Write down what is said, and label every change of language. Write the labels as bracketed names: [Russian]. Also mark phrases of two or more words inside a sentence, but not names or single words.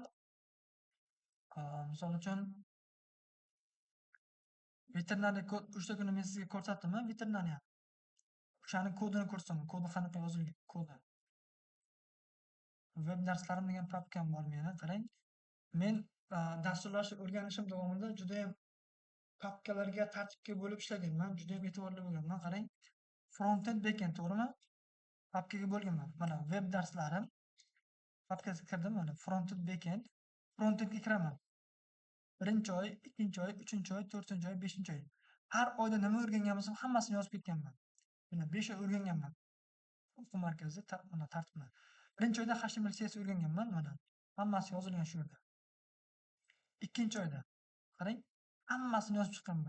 [Uzbek] Misol uchun veterinariy kod o'sha kuni men sizga ko'rsatdimmi veterinariya? O'shani kodini ko'rsatam, kodi qanaqa yozilgan kodi. Web darslarim degan papkam bor meni. Qarang, men dasturlash o'rganishim davomida judayam papkalarga, tartibga bo'lib ishlaganman. Judayam e'tiborli bo'lganman. Qarang, [English] front-end, back-end, [Uzbek] to'g'rimi? Papkaga bo'lganman. Mana web darslarim papkasiga kirdim. Mana [English] front-end, back-end. [Uzbek] Front-endga kiraman. Birinchi oy, ikkinchi oy, uchinchi oy, to'rtinchi oy, beshinchi oy. Har oyda nima o'rgangan bo'lsam, hammasini yozib ketganman. Mana 5 oy o'rganganman. O'quv markazida mana tartibni. Birinchi oyda HTML, CSS o'rganganman. Mana hammasi yozilgan shu yerda. Ikkinchi oyda qarang, hammasini yozib chiqqanman.